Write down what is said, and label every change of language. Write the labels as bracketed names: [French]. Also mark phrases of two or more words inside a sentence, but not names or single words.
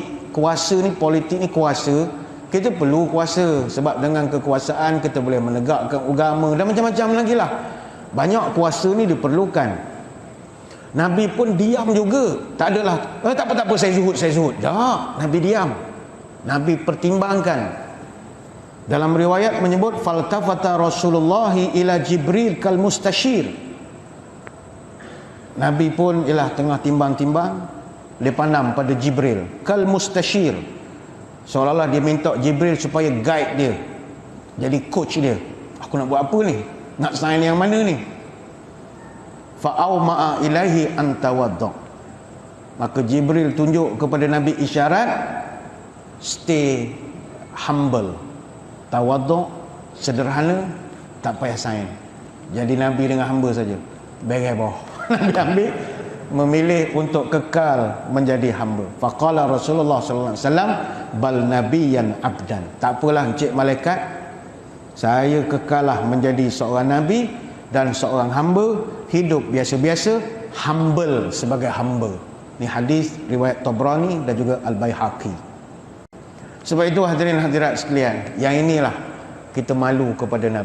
[Malay] Kuasa ni, politik ni kuasa. Kita perlu kuasa sebab dengan kekuasaan kita boleh menegakkan agama dan macam-macam lagi lah. Banyak kuasa ni diperlukan. Nabi pun diam juga. Tak adalah tak apa saya zuhud. Tak, Nabi diam. Nabi pertimbangkan. Dalam riwayat menyebut [Arabic] فالتفت رسول الله إلى جبريل كالمستشير. [Malay] Nabi pun ialah tengah timbang-timbang, dia pandang pada Jibril [Arabic] كالمستشير, [Malay] seolah-olah dia minta Jibril supaya guide dia, jadi coach dia. Aku nak buat apa ni? Nak sign yang mana ni? [Arabic] فأومأ إليه أن تواضع. [Malay] Maka Jibril tunjuk kepada Nabi isyarat, [English] stay humble, [Malay] tawaddu, sederhana, tak payah sign. Jadi Nabi dengan hamba saja, beres bawah. Nabi ambil, memilih untuk kekal menjadi hamba. [Arabic] فقال رسول الله صلى الله عليه وسلم بل نبيا عبدا. [Malay] Tak apalah encik malaikat, saya kekalah menjadi seorang nabi dan seorang hamba, hidup biasa-biasa, humble sebagai hamba. Ini hadis riwayat Tabrani dan juga Al-Baihaqi. Sebab itu hadirin hadirat sekalian, yang inilah kita malu kepada Nabi.